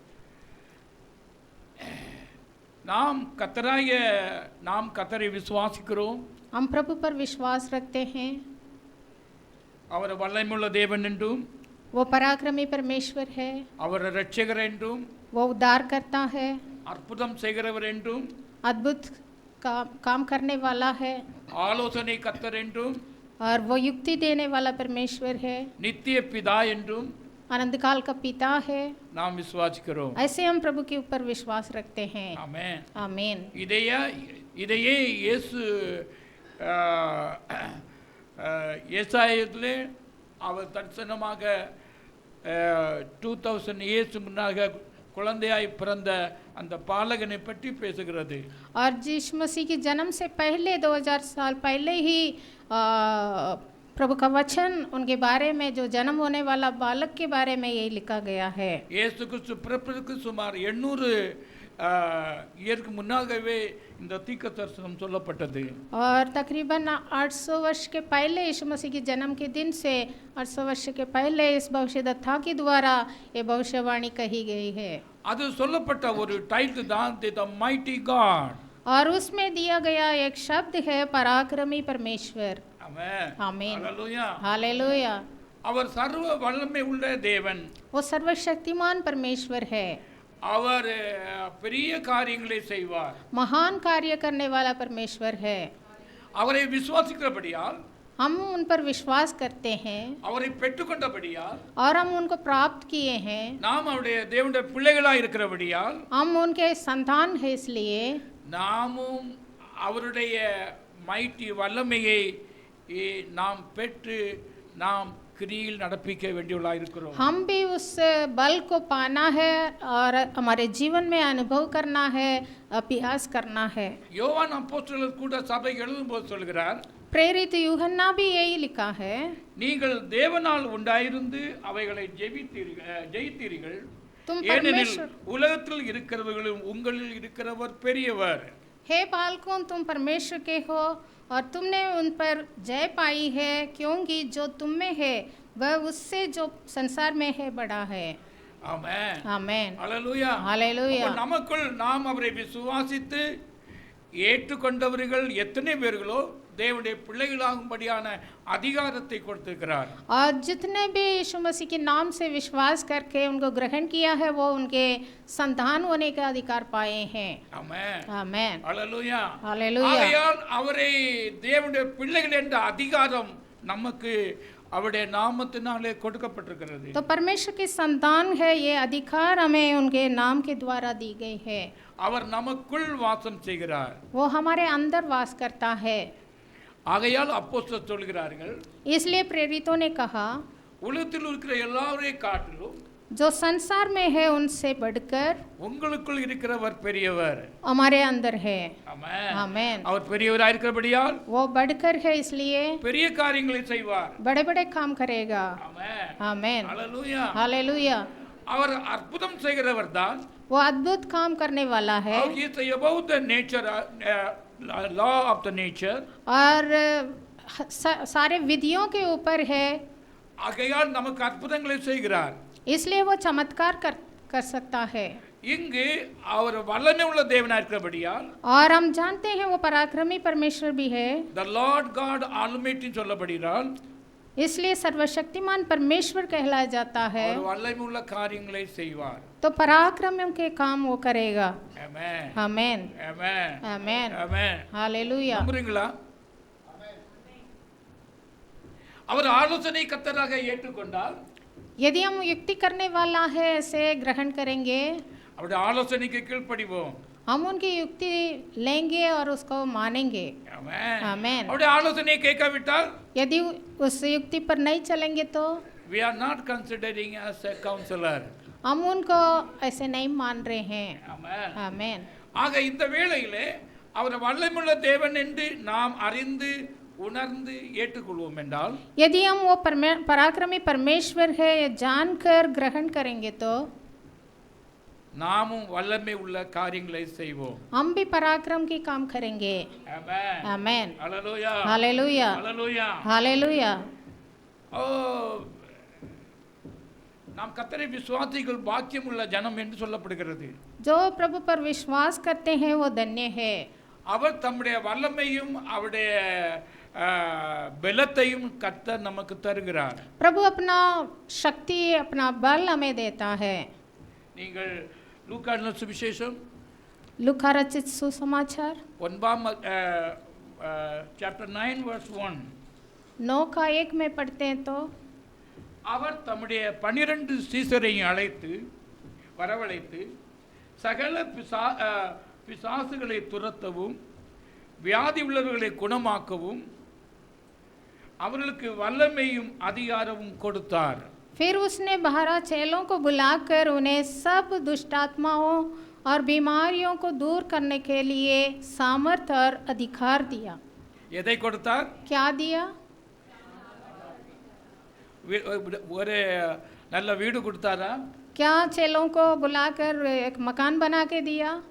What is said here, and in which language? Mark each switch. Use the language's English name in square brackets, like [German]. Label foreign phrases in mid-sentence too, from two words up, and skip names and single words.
[Tamil] நாம் கர்த்தரை விசுவாசிக்கிறோம். [Hindi] हम प्रभु पर विश्वास रखते हैं। [Tamil] அவர் வல்லமையுள்ள தேவன் என்றும், [Hindi] वो पराक्रमी परमेश्वर है, [Tamil] அவர் இரட்சகர் என்றும், [Hindi] वो उद्धार करता है, [Tamil] அற்புதம் செய்கிறவர் என்றும், [Hindi] अद्भुत काम करने वाला है, [Tamil] ஆலோசனை கர்த்தர் என்றும், [Hindi] और वो युक्ति देने वाला परमेश्वर है, [Tamil] நித்திய பிதா என்றும் [Hindi] अनंतकाल का पिता है। [Tamil] நாம் விசுவாசிக்கிறோம். [Hindi] ऐसे हम प्रभु के ऊपर विश्वास रखते हैं। [Tamil] ஆமென். [Hindi] आमीन। [Tamil] இதையே இயேசு ஏசாயத்திலே அவர் தரிசனமாக 2000 இயேசு முன்னாக குழந்தையாய் பிறந்த அந்த பாலகனை பற்றி பேசுகிறது. [Hindi] और यीशु मसीह के जन्म से पहले 2000 साल पहले ही प्रभु का वचन उनके बारे में, जो जन्म होने वाला बालक के बारे में यही लिखा गया है। [Tamil] இயேசு கிறிஸ்து பிறப்பதற்கு சுமார் 800 இயருக்கு முன்னாகவே இந்த தீர்க்க தரிசனம் சொல்லப்பட்டது. [Hindi] और तकरीबन 800 वर्ष के पहले, यीशु मसीह के जन्म के दिन से 800 वर्ष के पहले इस भविष्यद्वक्ता के द्वारा ये भविष्यवाणी कही गई है। [Tamil] அது சொல்லப்பட்ட ஒரு டைட்டில் தான் [English] the mighty God. [Hindi] और उसमें दिया गया एक शब्द है पराक्रमी परमेश्वर। [Tamil] ஆமென். [Hindi] आमीन। [Tamil] ஹalleluya. [Hindi] हालेलुया। [Tamil] அவர் சர்வ வல்லமை உள்ள தேவன். [Hindi] वो सर्वशक्तिमान परमेश्वर है। [Tamil] அவர் பெரிய காரியங்களை செய்வார். [Hindi] महान कार्य करने वाला परमेश्वर है। [Tamil] அவரை விசுவாசிக்கிறபடியால், [Hindi] हम उन पर विश्वास करते हैं [Tamil] அவரை பெற்றுக்கொண்டபடியால், [Hindi] और हम उनको प्राप्त किए हैं। [Tamil] நாம் அவருடைய தேவனுடைய பிள்ளைகளாய் இருக்கிறபடியால், [Hindi] हम उनके संतान हैं, इसलिए [Tamil] நாமும் அவருடைய மைட்டி வல்லமையை நாம் பெற்று நாம் கிரியில் நடப்பிக்க வேண்டியவர்களாக இருக்கிறோம். [Hindi] हम भी उस बल को पाना है और हमारे जीवन में अनुभव करना है, अभ्यास करना है। [Tamil] யோவான் அப்போஸ்தலர் கூட சபை எழுதும்போது சொல்கிறார், [Hindi] प्रेरित यूहन्ना भी यही लिखा है, [Tamil] நீங்கள் தேவனால் உண்டாயிருந்து அவைகளை ஜெயித்தீர்கள், [Hindi] तुम [Tamil] ஏனெனில் [Hindi] परमेश्वर [Tamil] உலகத்தில் இருக்கிறவர்களும் உங்களில் இருக்கிறவர் பெரியவர். [Hindi] हे बालकों, तुम परमेश्वर के हो और तुमने उन पर जय पाई है, क्योंकि जो तुम में है वह उससे जो संसार में है बड़ा है। [Tamil] ஆமென். [Hindi] आमेन। [Tamil] ஹalleluya. [Hindi] हालेलुया। [Tamil] அப்ப நமக்குள் நாம் அவரை விசுவாசித்து ஏற்றுக்கொண்டவர்கள் எத்தனை பேர்களோ தேவனுடைய பிள்ளைகளாகும்படியான அதிகாரத்தை கொடுத்திருக்கிறார். [Hindi] और जितने भी यीशु मसीह के नाम से विश्वास करके उनको ग्रहण किया है, वो उनके संतान होने का अधिकार पाए हैं। [Tamil] ஆமென். [Hindi] आमेन। [Tamil] ஹalleluya. [Hindi] हालेलुया। [Tamil] ஆகையால் அவரை தேவனுடைய பிள்ளைகள் என்ற அதிகாரம் நமக்கு அவருடைய நாமத்தினாலே கொடுக்கப்பட்டிருக்கிறது. [Hindi] तो परमेश्वर के संतान है, ये अधिकार हमें उनके नाम के द्वारा दी गई है। [Tamil] அவர் நமக்குள் வாசம் செய்கிறார். [Hindi] वो हमारे अंदर वास करता है। [Tamil] ஆகையால் அப்போஸ்தலர் சொல்கிறார்கள், [Hindi] इसलिए प्रेरितों ने कहा, [Tamil] உலகத்தில் இருக்கிற எல்லாரையும் காட்டிலும் [Hindi] जो संसार में है उनसे बढ़कर [Tamil] உங்களுக்குள் இருக்கிறவர் பெரியவர். [Hindi] हमारे अंदर है। [Tamil] ஆமென். [Hindi] आमेन। [Tamil] அவர் பெரியவராய் இருக்கிறபடியால் [Hindi] वो बढ़कर है, इसलिए [Tamil] பெரிய காரியங்களை செய்வார். [Hindi] बड़े बड़े काम करेगा। [Tamil] ஆமென். [Hindi] आमेन। [Tamil] ஹalleluya. [Hindi] हालेलुया। [Tamil] அவர் அற்புதம் செய்கிறவர் தான். [Hindi] वो अद्भुत काम करने वाला है [English] He is about the nature, law of the nature. [Hindi] और सारे विधियों के ऊपर है, [Tamil] ஆகையால் நமக்கு அற்புதங்களை செய்கிறார். [Hindi] इसलिए वो चमत्कार कर सकता है। [Tamil] இங்கு அவர் வல்லமை உள்ள தேவனாய் இருக்கிறபடியால் [Hindi] और हम जानते हैं वो पराक्रमी परमेश्वर भी है, [English] the Lord God Almighty சொல்லப்படுகிறார். [Hindi] इसलिए सर्वशक्तिमान परमेश्वर कहलाया जाता है। [Tamil] அவர் வல்லமை உள்ள காரியங்களை செய்வார். [Hindi] तो पराक्रम के काम वो करेगा। [Tamil] ஆமென். [Hindi] आमेन। [Tamil] ஆமென். [Hindi] आमेन। [Tamil] ஆமென். [Hindi] हालेलुया। [Tamil] நம்புறீங்களா? அவர் ஆலோசனை கர்த்தராக ஏற்றுக்கொண்டால், [Hindi] यदि हम युक्ति करने वाला है ऐसे ग्रहण करेंगे, [Tamil] அவருடைய ஆலோசனைக்கு கீழ்ப்படிவோம். [Hindi] हम उनकी युक्ति लेंगे और उसको मानेंगे। [Tamil] ஆமென். [Hindi] आमेन। [Tamil] அவருடைய ஆலோசனையை கேட்காவிட்டால் [Hindi] यदि उस युक्ति पर नहीं चलेंगे तो [English] we are not considering as a counselor. [Hindi] हम उनको ऐसे नहीं मान रहे हैं। [Tamil] ஆமென். [Hindi] आमेन। [Tamil] ஆக இந்த வேளையிலே அவர் வல்லமையுள்ள தேவன் என்று நாம் அறிந்து உணர்ந்து ஏற்றுக்கொள்வோம் என்றால், [Hindi] यदि हम वो पराक्रमी परमेश्वर है ये जानकर ग्रहण करेंगे तो [Tamil] நாமும் வல்லமை உள்ள காரியங்களை செய்வோம். [Hindi] हम भी पराक्रम की काम करेंगे। [Tamil] ஆமென். [Hindi] आमेन। [Tamil] ஹalleluya. [Hindi] हालेलुया। [Tamil] ஹalleluya. [Hindi] हालेलुया। [Tamil] ஓ, நாம் கர்த்தரை விசுவாசிகள் பாக்கியம் உள்ள ஜனம் என்று சொல்லப்படுகிறது. [Hindi] जो प्रभु पर विश्वास करते हैं वो धन्य है। [Tamil] அவர் தம்முடைய வல்லமையும் அவருடைய பலத்தையும் கர்த்தர் நமக்கு தருகிறார். [Hindi] प्रभु अपना शक्ति अपना बल हमें देता है। [Tamil] நீங்கள் லூக்கா எழுதின சுவிசேஷம் [Hindi] लूका रचित सुसमाचार [English] 9 chapter 9 verse 1. [Hindi] 9:1 में पढ़ते हैं तो [Tamil] அவர் தம்முடைய 12 சீசரையும் வரவழைத்து சகல பிசாசுகளை துரத்தவும் வியாதி உள்ளவர்களை குணமாக்கவும் அவர்களுக்கு வல்லமையும் அதிகாரமும் கொடுத்தார். [Hindi] फिर उसने 12 चेलों को बुलाकर उन्हें सब दुष्टात्माओं और बीमारियों को दूर करने के लिए सामर्थ और अधिकार दिया। [Tamil] எதை கொடுத்தார்? [Hindi] क्या दिया? [Tamil] ஒரு நல்ல வீடு கொடுத்தாரா? [Hindi] क्या चेलों को बुलाकर एक मकान बना के दिया?